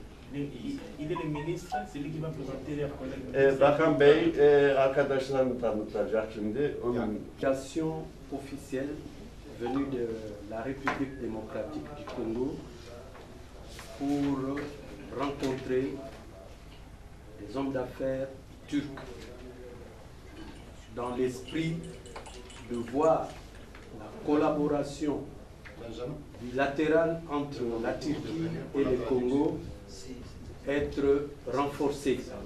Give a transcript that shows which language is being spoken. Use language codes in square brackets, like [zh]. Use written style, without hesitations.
[fr] Il est le ministre, c'est lui qui va présenter les collègues. [tr] Bakan Bey, arkadaşlarını tanıtacak şimdi. [fr] Délégation officielle venue de la République démocratique du Congo pour rencontrer des hommes d'affaires turcs dans l'esprit de voir la collaboration bilatérale entre la Turquie et le Congo être renforcée.